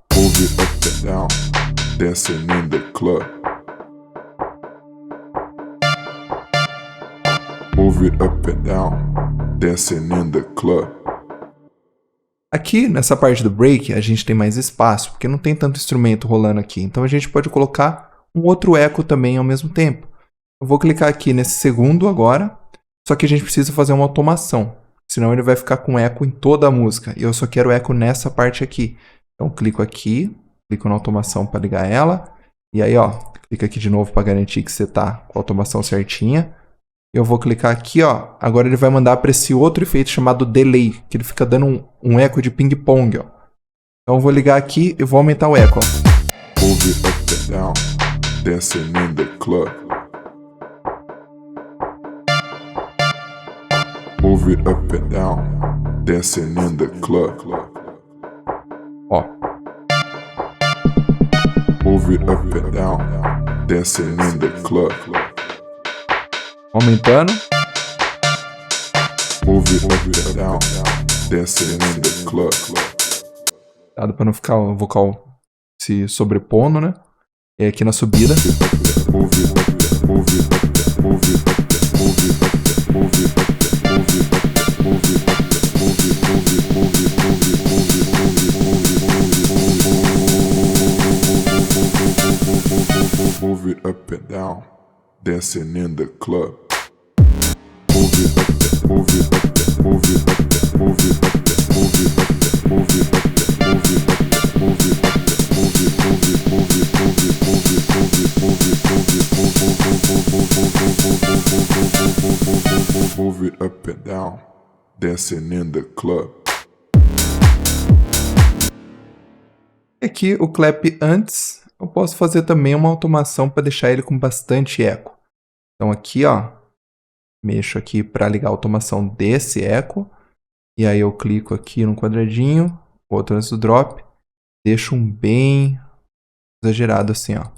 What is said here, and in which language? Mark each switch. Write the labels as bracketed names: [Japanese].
[English] Move it up and down, dancing in the club. Move it up and down, dancing in the club. [Portuguese] Aqui, nessa parte do break, a gente tem mais espaço, porque não tem tanto instrumento rolando aqui. Então, a gente pode colocar um outro eco também ao mesmo tempo. Eu vou clicar aqui nesse segundo agora, só que a gente precisa fazer uma automação, senão ele vai ficar com eco em toda a música. E eu só quero eco nessa parte aqui. Então, clico aqui, clico na automação para ligar ela. E aí, ó, clica aqui de novo para garantir que você tá com a automação certinha. Eu vou clicar aqui, ó. Agora ele vai mandar para esse outro efeito chamado delay, que ele fica dando um eco de ping-pong, ó. Então eu vou ligar aqui e vou aumentar o eco, ó. [English] Move it up and down, dancing in the club. Move it up and down, dancing in the club. [Portuguese] Ó. [English] Move it up and down, dancing in the club. [Portuguese] Aumentando. [English] Move it up and down, dancing in the club. [Portuguese] Cuidado para não ficar o vocal se sobrepondo, né? E aqui na subida. [English] Move it up, move it up, move it up, move it up, move it up, move it up, move it up, move it, move it, move it, move it, move it, move it up and down, dancing in the club. Move it up, move it up, move it up, move it up, move it up, move it up, move it up, move it up, move it, move it, move it, move it, move it, move it up and down, dancing in the club. [Portuguese] Aqui o clap antes, eu posso fazer também uma automação para deixar ele com bastante eco. Então aqui, ó, mexo aqui para ligar a automação desse eco. E aí eu clico aqui no quadradinho, outro antes do drop, deixo um bem exagerado assim, ó.